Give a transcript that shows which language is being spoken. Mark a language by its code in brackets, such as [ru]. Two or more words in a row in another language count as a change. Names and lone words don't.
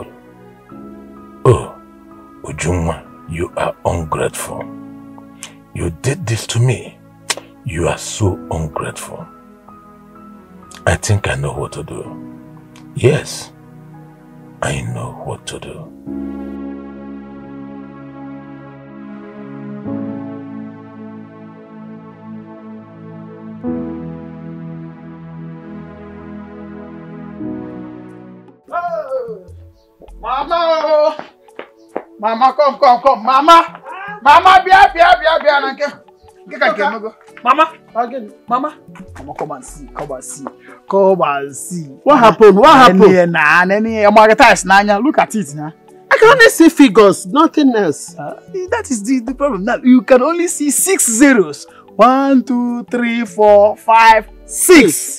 [en] Oh, Ujunwa, you are ungrateful. You did this to me. You are so ungrateful. I think I know what to do. Yes, I know what to do. Mama, Mama, come. Mama, bia. Mama, again. Mama, come and see. What happened? Look at it now. I can only see figures, nothing else. That is the problem. Now you can only see 6 zeros. 1, 2, 3, 4, 5, 6.